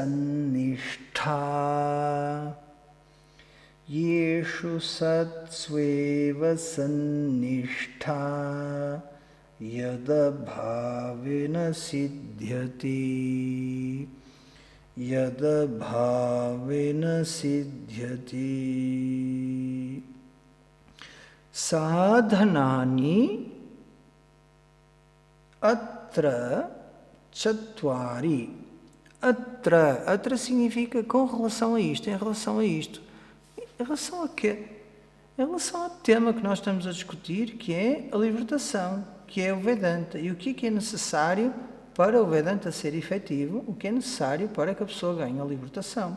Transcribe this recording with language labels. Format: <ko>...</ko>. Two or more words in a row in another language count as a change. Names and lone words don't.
<sa>sannishta Yeshu satsveva sannishta Yadabhavena siddhyati Yadabhavena siddhyati Sadhanani Atra Chatvari.</sa> <pt>Atra significa com relação a isto, em relação a isto. Em relação a quê? Em relação ao tema que nós estamos a discutir, que é a libertação, que é o Vedanta. E o que é necessário para o Vedanta ser efetivo, o que é necessário para que a pessoa ganhe a libertação.</pt>